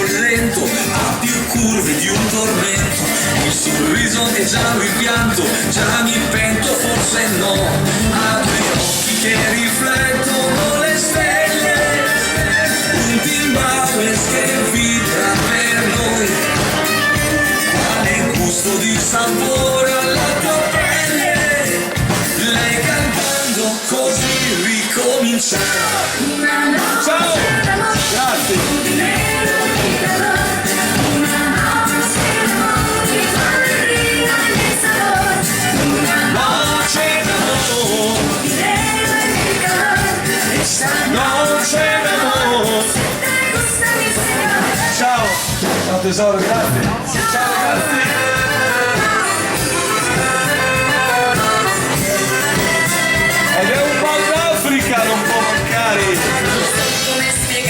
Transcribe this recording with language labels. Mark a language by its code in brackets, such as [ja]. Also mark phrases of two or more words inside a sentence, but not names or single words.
[it] lento, ha più curve di un tormento, il sorriso che già mi pianto, già mi pento, forse no, ha due occhi che riflettono le stelle, un timbales che vibra per noi, quale gusto di sapore alla tua pelle, lei cantando così ricomincia. [es] Una noche [it] d'amore, Grazie. di nero e di colore, [es] una noche [it] d'amore, di [es] alegría y de sabor, una Noche d'amor, [it] di nero e di colore, [es] esta noche d'amor. noche te gusta mi signore. [it] Ciao. Ciao tesoro, grazie. Ciao ragazzi. Ed è un po' d'Africa, non può mancare. Come